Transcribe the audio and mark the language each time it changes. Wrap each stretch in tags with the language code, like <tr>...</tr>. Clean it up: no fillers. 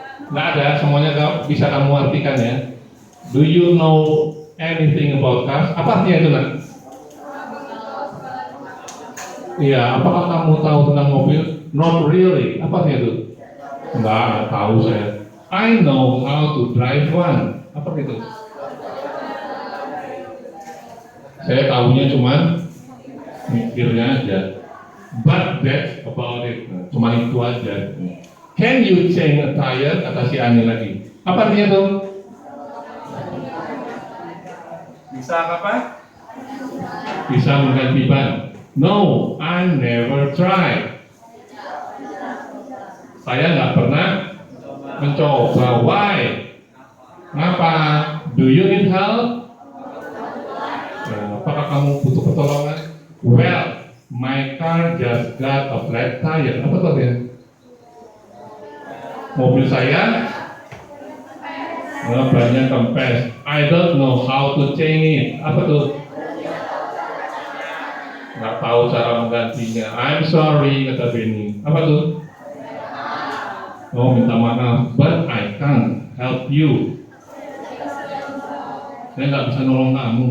<id>Nggak ada, semuanya bisa kamu artikan ya.</id> <en>Do you know anything about cars?</en> <id>Apa artinya itu, nak? Iya, apakah kamu tahu tentang mobil?</id> <en>Not really.</en> <id>Apa artinya itu? Nggak tahu saya.</id> <en>I know how to drive one.</en> <id>Apa itu? Saya tahunya cuman mikirnya aja.</id> <en>But that's about it.</en> <id>Cuma itu aja.</id> <en>Can you change a tire?</en> <id>Kata si Ani lagi. Apa artinya tuh? Bisa apa? Bisa mengganti ban.</id> <en>No, I never tried.</en> <id>Saya nggak pernah mencoba.</id> <en>Why?</en> <id>Kenapa?</id> <en>Do you need help?</en> <id>Apakah kamu butuh pertolongan?</id> <en>Well, my car just got a flat tire.</en> <id>Apa tuh ya? Mobil saya bannya kempes.</id> <en>I don't know how to change it.</en> <id>Apa tuh? Nggak tahu cara menggantinya.</id> <en>I'm sorry,</en> <id>kata Benny. Apa tuh? Oh, minta maaf.</id> <en>But I can't help you.</en> <id>Saya nggak bisa nolong kamu.</id>